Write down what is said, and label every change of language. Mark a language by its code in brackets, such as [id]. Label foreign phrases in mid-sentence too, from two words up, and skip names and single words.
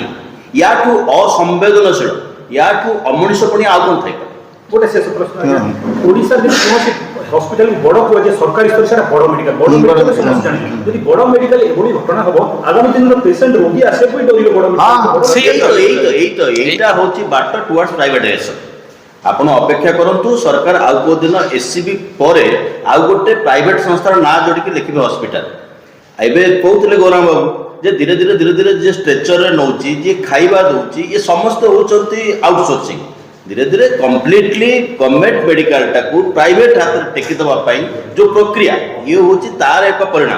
[or] ୟାଠୁ ଅସମ୍ବେଦନଶୀଳ, ୟାଠୁ ଅମଣିଷପଣି ଆଉ କ'ଣ ଥାଇପାରେ? ଗୋଟେ ଶେଷ ପ୍ରଶ୍ନ ଆଜ୍ଞା, ଓଡ଼ିଶାରେ ଯଦି କୌଣସି ହସ୍ପିଟାଲ ବଡ଼ କୁହାଯାଏ ସରକାରୀ ସ୍ତରରେ ସେଟା ବଡ଼ ମେଡିକାଲ, ବଡ଼ ମେଡିକାଲ ସମସ୍ତେ ଜାଣିବେ। ଯଦି ବଡ଼ ମେଡିକାଲ ଏଭଳି ଘଟଣା ହବ, ଆଗାମୀ ଦିନରେ ପେସେଣ୍ଟ ରୋଗୀ ଆସିବାକୁ ବି ଡରିବେ। ବଡ଼ [bn] এইটা হচ্ছে [en] but towards privatization. [or] ଆପଣ ଅପେକ୍ଷା କରନ୍ତୁ, ସରକାର ଆଉ କେଉଁ ଦିନ ଏସ୍ସିବି ପରେ ଆଉ ଗୋଟେ ପ୍ରାଇଭେଟ ସଂସ୍ଥାର ନାଁ ଯୋଡ଼ିକି ଲେଖିବେ ହସ୍ପିଟାଲ। ଏବେ କହୁଥିଲେ ଗୌରାମ ବାବୁ ଯେ ଧୀରେ ଧୀରେ ଯିଏ ଷ୍ଟ୍ରେଚରରେ ନେଉଛି, ଯିଏ ଖାଇବା ଦେଉଛି, ଇଏ ସମସ୍ତେ ହେଉଛନ୍ତି ଆଉଟସୋର୍ସିଂ। ଧୀରେ ଧୀରେ [en] completely government [or] ମେଡିକାଲଟାକୁ ପ୍ରାଇଭେଟ ହାତରେ ଟେକି ଦେବା ପାଇଁ ଯେଉଁ ପ୍ରକ୍ରିୟା, ଇଏ ହେଉଛି ତାର ଏକ ପରିଣାମ।